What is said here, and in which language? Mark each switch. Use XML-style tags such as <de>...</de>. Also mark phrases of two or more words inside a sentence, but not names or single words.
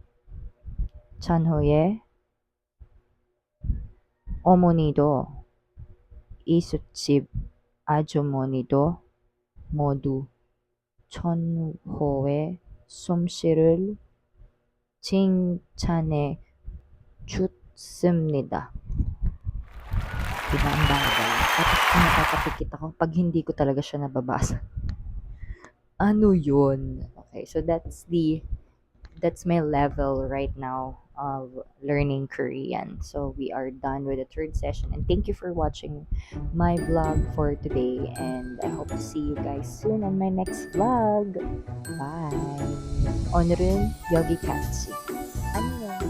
<ko>찬호의 어머니도 이웃집 아주머니도 모두 찬호의 솜씨를 칭찬해 줬습니다.</ko> <tl>Diba ang bagay? Tapos napapapikit ako pag hindi ko talaga siya nababasa. Ano yun?</tl> <en>Okay, so that's my level right now of learning Korean. So we are done with the third session, and thank you for watching my vlog for today, and I hope to see you guys soon on my next vlog. Bye.</en> <ko>오늘은 여기까지. 안녕.</ko>